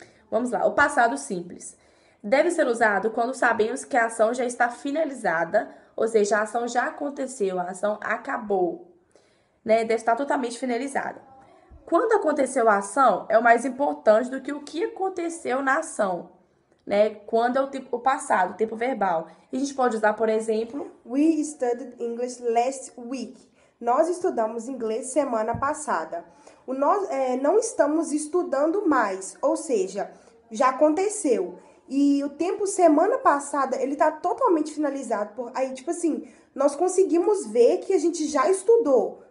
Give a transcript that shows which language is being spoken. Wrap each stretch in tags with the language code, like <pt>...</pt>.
<pt>Vamos lá. O passado simples deve ser usado quando sabemos que a ação já está finalizada, ou seja, a ação já aconteceu, a ação acabou, né? Deve estar totalmente finalizada. Quando aconteceu a ação, é o mais importante do que o que aconteceu na ação, né? Quando é o passado, o tempo verbal. E a gente pode usar, por exemplo,</pt> <en>We studied English last week.</en> <pt>Nós estudamos inglês semana passada. Não estamos estudando mais, ou seja, já aconteceu. E o tempo semana passada, ele tá totalmente finalizado. Aí, tipo assim, nós conseguimos ver que a gente já estudou.</pt>